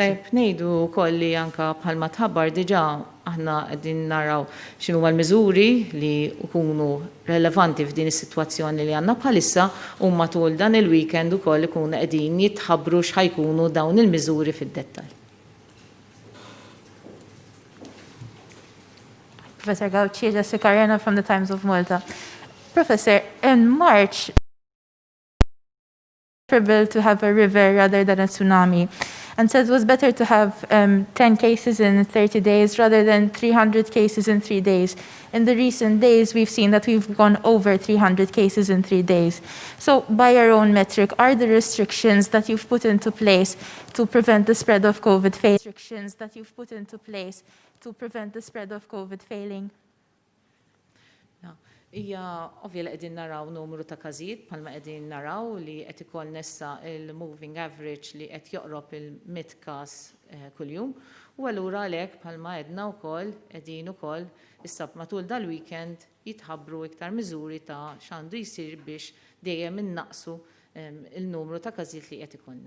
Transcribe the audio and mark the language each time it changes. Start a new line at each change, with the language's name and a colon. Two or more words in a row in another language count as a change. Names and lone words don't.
Maltese: Tajb, ngħidu wkoll li anke bħalma tħabbar diġà aħna qegħdin naraw x'inhu l-miżuri li jkunu relevanti f'din is-sitwazzjoni li għandna bħalissa u matul dan il-weekend ukoll ikunu qegħdin jitħabbru x'ħajkunu dawn il-miżuri fid-dettall.
English: Professor Gauci, Jessica Arena from the Times of Malta. Professor, in March, preferable to have a river rather than a tsunami, and said it was better to have 10 cases in 30 days rather than 300 cases in 3 days. In the recent days, we've seen that we've gone over 300 cases in 3 days. So by your own metric, are the restrictions that you've put into place to prevent the spread of COVID failing?
Maltese: Ija ovvja li qegħdin naraw numru ta' każijiet bħalma qegħdin naraw li qed ikoll nessa il-
English: moving average
Maltese: li qed joqrob il-100 każ kuljum u allura għalhekk bħalma għedna wkoll qegħdin ukoll issa matul dal-weekend jitħabbru iktar miżuri ta' x'għandu jsir biex dejjem innaqsu il-numru ta' każijiet li qed ikollna.